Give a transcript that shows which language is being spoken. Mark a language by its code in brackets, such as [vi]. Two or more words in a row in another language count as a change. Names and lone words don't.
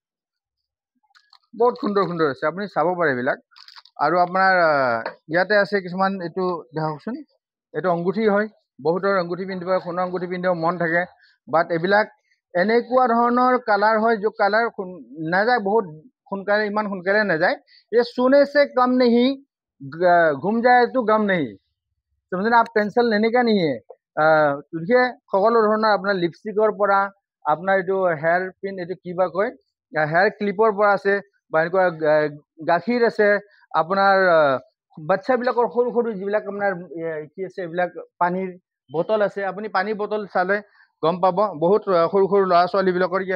[as] বহুত সুন্দৰ সুন্দৰ আছে আপুনি চাব পাৰে এইবিলাক আৰু আপোনাৰ ইয়াতে আছে কিছুমান এইটো দেখাওকচোন এইটো অংগুঠি হয় বহুতৰ অংগুঠি পিন্ধিব সোণৰ অংগুঠি পিন্ধিব মন থাকে বাট এইবিলাক এনেকুৱা ধৰণৰ কালাৰ হয় जो কালাৰ নাযায় বহুত সোনকালে ইমান সোনকালে নাযায় [hi] ये सोने से कम नहीं घूम जाए तो गम नहीं समझे ना आप टेंशन लेने का नहीं है तुझे [as] সকলো ধৰণৰ আপোনাৰ লিপষ্টিকৰ পৰা আপোনাৰ এইটো [en] hair pin [as] এইটো কিবা কয় [en] hair clip [as] পৰা আছে বা এনেকুৱা গাখীৰ আছে আপোনাৰ বাচ্চাবিলাকৰ সৰু সৰু যিবিলাক আপোনাৰ কি আছে এইবিলাক পানীৰ বটল আছে আপুনি পানীৰ বটল চালে গম পাব বহুত সৰু সৰু ল'ৰা ছোৱালীবিলাকৰ কি